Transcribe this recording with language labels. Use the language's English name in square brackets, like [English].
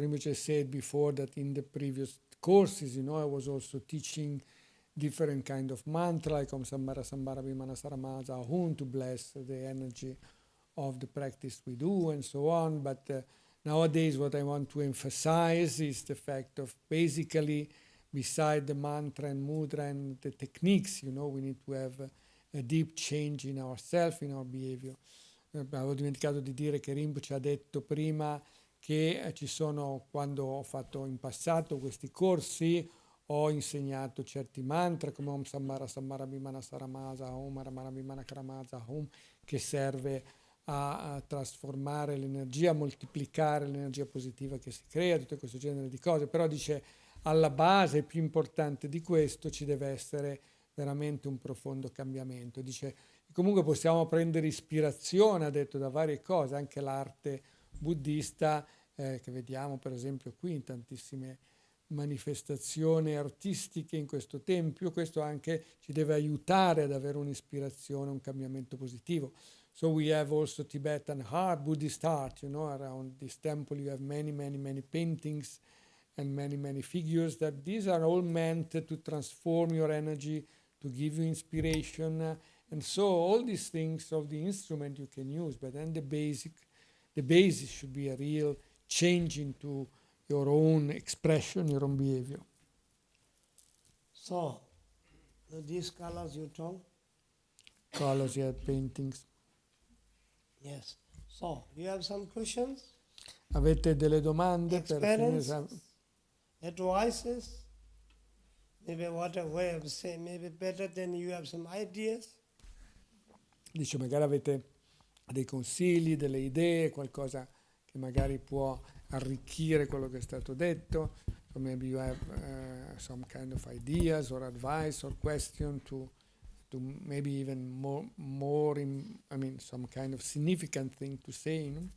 [English] Rinpoche said before that in the previous courses, I was also teaching different kind of mantra, like Om Sambara Sambara Vimana Saramaja Ahum, to bless the energy of the practice we do and so on. But nowadays what I want to emphasize is the fact of basically, beside the mantra and mudra and the techniques, we need to have a deep change in ourselves, in our behavior. [Italian] Avevo dimenticato di dire che Rinpoche ha detto prima che ci sono, quando ho fatto in passato questi corsi, ho insegnato certi mantra come Om Sambara Sambara Vimana Saramasa, Om Aramara Vimana Karamasa, Om, che serve a trasformare l'energia, a moltiplicare l'energia positiva che si crea, tutto questo genere di cose. Però dice, alla base più importante di questo ci deve essere veramente un profondo cambiamento. Dice, comunque possiamo prendere ispirazione, ha detto, da varie cose, anche l'arte buddista, che vediamo per esempio qui in tantissime manifestazioni artistiche in questo tempio. Questo anche ci deve aiutare ad avere un'ispirazione, un cambiamento positivo. [English] So we have also Tibetan art, Buddhist art, around this temple you have many paintings and many figures, that these are all meant to transform your energy, to give you inspiration. And so all these things of the instrument you can use, but then the basis should be a real change into your own expression, your own behavior. So, these colors you told? Colors, yeah, paintings. Yes. So, you have some questions? [Italian] Avete delle domande per [English] Experiences, advices? Maybe what a way of saying, maybe better than you have some ideas? [Italian] Dice, magari avete dei consigli, delle idee, qualcosa che magari può arricchire quello che è stato detto. [English] So maybe you have some kind of ideas or advice or question to maybe even more some kind of significant thing to say.